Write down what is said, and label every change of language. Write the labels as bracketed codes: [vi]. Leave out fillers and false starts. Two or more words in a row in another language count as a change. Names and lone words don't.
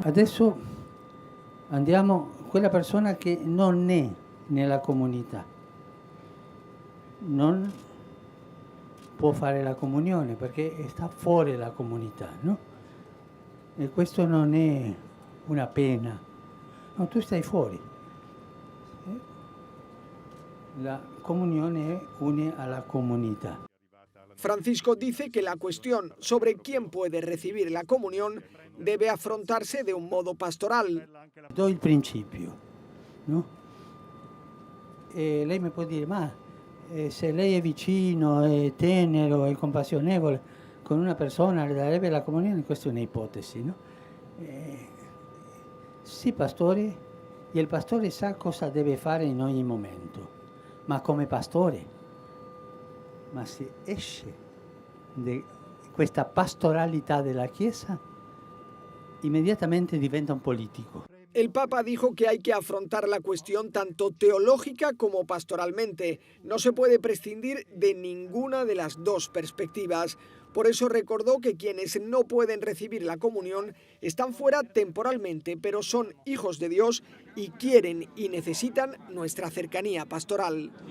[it] Adesso andiamo, quella persona che non è nella comunità, non può fare la comunione perché sta fuori la comunità, no? E questo non è una pena, no, tu stai fuori. [es] La comunione une a la comunidad. Francisco dice que la cuestión sobre quién puede recibir la comunión debe afrontarse de un modo pastoral. [it] Do il principio, no? E lei mi può dire, ma se lei è vicino, è tenero, è compassionevole con una persona, le darebbe la comunione? Questa è un'ipotesi, no? Sì, pastore, e il pastore sa cosa deve fare in ogni momento. Ma come pastore, ma se esce di questa pastoralità della Chiesa, inmediatamente diventa un politico. [es] El Papa dijo que hay que afrontar la cuestión tanto teológica como pastoralmente. No se puede prescindir de ninguna de las dos perspectivas. Por eso recordó que quienes no pueden recibir la comunión están fuera temporalmente, pero son hijos de Dios y quieren y necesitan nuestra cercanía pastoral.